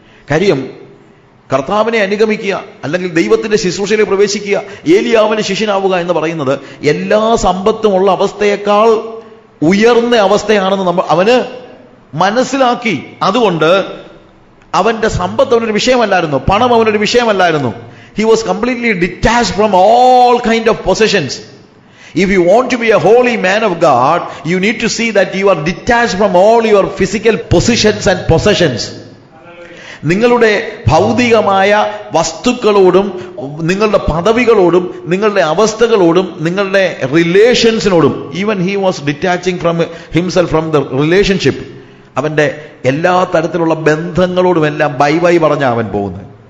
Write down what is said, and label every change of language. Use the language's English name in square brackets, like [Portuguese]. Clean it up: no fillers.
[Malayalam] കാര്യം, കർത്താവിനെ അനുഗമിക്കുക അല്ലെങ്കിൽ ദൈവത്തിന്റെ ശുശ്രൂഷയിൽ പ്രവേശിക്കുക, ഏലിയാവിന് ശിഷ്യനാവുക എന്ന് പറയുന്നത് എല്ലാ സമ്പത്തും ഉള്ള അവസ്ഥയേക്കാൾ ഉയർന്ന അവസ്ഥയാണെന്ന് അവന് മനസ്സിലാക്കി. അതുകൊണ്ട് അവന്റെ സമ്പത്ത് അവനൊരു വിഷയമല്ലായിരുന്നു, പണം അവനൊരു വിഷയമല്ലായിരുന്നു. [English] He was completely detached from all kind of possessions. If you want to be a holy man of God, you need to see that you are detached from all your physical positions and possessions. [Malayalam] നിങ്ങളുടെ ഭൗതികമായ വസ്തുക്കളോടും നിങ്ങളുടെ പദവികളോടും നിങ്ങളുടെ അവസ്ഥകളോടും നിങ്ങളുടെ റിലേഷൻസിനോടും, [English] Even he was detaching from himself from the relationship. [Malayalam] അവന്റെ എല്ലാ തരത്തിലുള്ള ബന്ധങ്ങളോടുമെല്ലാം bye bye പറഞ്ഞാണ് അവൻ പോകുന്നത്.